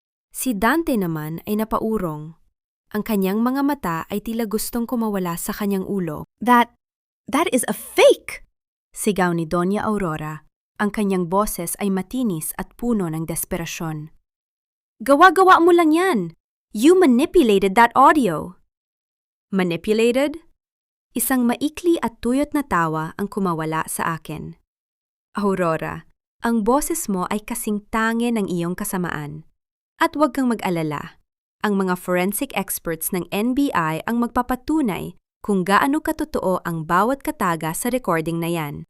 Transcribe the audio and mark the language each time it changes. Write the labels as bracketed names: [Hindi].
[Filipino] Si Dante naman ay napaurong. Ang kanyang mga mata ay tila gustong kumawala sa kanyang ulo. [English] That is a fake! [Filipino] Sigaw ni Doña Aurora. Ang kanyang boses ay matinis at puno ng desperasyon. Gawa-gawa mo lang yan! [English] You manipulated that audio! Manipulated? [Filipino] Isang maikli at tuyot na tawa ang kumawala sa akin. Aurora, ang boses mo ay kasing tangi ng iyong kasamaan. At huwag kang mag-alala. Ang mga forensic experts ng NBI ang magpapatunay kung gaano katotoo ang bawat kataga sa recording na yan.